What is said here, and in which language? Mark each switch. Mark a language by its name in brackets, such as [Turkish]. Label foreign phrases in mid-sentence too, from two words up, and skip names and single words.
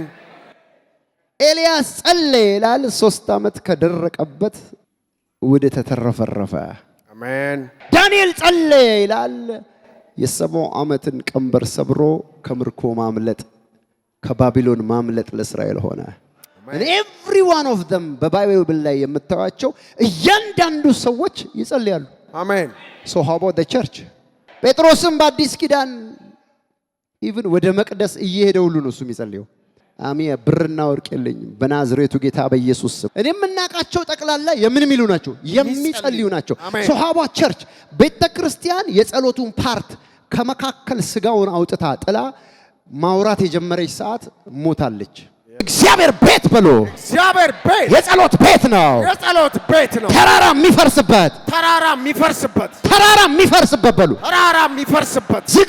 [Amharic] ኤልያስ ጸለየ ይላል፣ 3 ዓመት ከደረቀበት ወደ ተተረፈረፈ። አሜን። ዳንኤል ጸለየ ይላል፣ የ70 ዓመትን ቀንበር ሰብሮ ከምርኮ ማምለጥ ከባቢሎን ማምለጥ ለእስራኤል ሆነ። [English] and every one of them [Amharic] በባይብል ላይ የምታዩቸው እያንዳንዱ ሰዎች ይጸልያሉ። አሜን። [English] so how about the church? [Amharic] ጴጥሮስም በአዲስ ኪዳን ኢቭን ወደ መቅደስ እየሄደ ሁሉ ነው እሱ የሚጸልየው። አሜን። ብርና ወርቅ የለኝም በናዝሬቱ ጌታ በኢየሱስ ስም። እኔ የምናቃቸው ጠቅላላ የምን ሚሉ ናቸው? የሚጸልዩ ናቸው። [English] so how about church? [Amharic] ቤተ ክርስቲያን የጸሎቱን ፓርት ከመካከል ስጋውን አውጥታ ጥላ ማውራት የጀመረች ሰዓት ሞታለች። እግዚአብሔር ቤት በሉ። እግዚአብሔር ቤት የጸሎት ቤት ነው። ተራራ የሚፈርስበት በሉ። ዝግ